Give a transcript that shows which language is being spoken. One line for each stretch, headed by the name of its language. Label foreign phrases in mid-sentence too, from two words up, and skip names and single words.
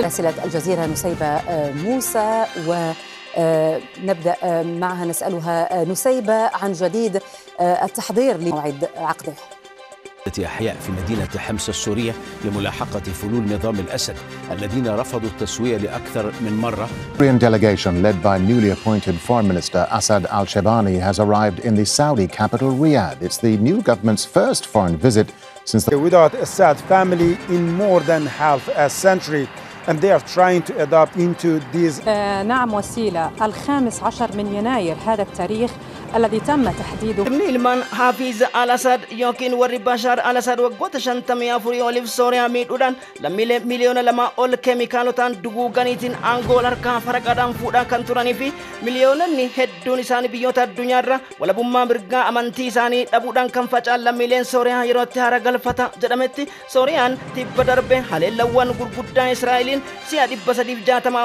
Arabic: راسلة الجزيرة نسيبة موسى، ونبدأ معها نسألها نسيبة عن جديد التحضير لموعد عقده. أحياء في مدينة حمص السورية لملاحقة فلول نظام الأسد الذين رفضوا التسوية لأكثر من مرة.
English: Syrian delegation led by newly appointed Foreign Minister Assad al-Shabani has arrived in the Saudi capital Riyadh. It's the new government's first foreign visit since the without Assad family in more than half a century, and they are trying to adapt into these.
Arabic: نعم وسيلة 15 من يناير هذا التاريخ الذي تم تحديده.
Oromo: ilmaan Hafiz al-Assad yookiin warri Bashar al-Assad waggoota 54 oliif Sooriyaa miidhuudhaan lammiilee miliyoona 2 ol keemikaalotaan duguuganiitiin aangoo harkaa faraqaadhaan fuudhaa kan turanii fi miliyoononni hedduun isaanii biyyoota addunyaarra walabummaa mirgaa amantii isaanii dhabuudhaan kan facaan lammiileen Sooriyaa yerootti hara galfata jedhametti Sooriyaan tibba darbe haleellawwan gurguddaa Israa'eliin si'a 360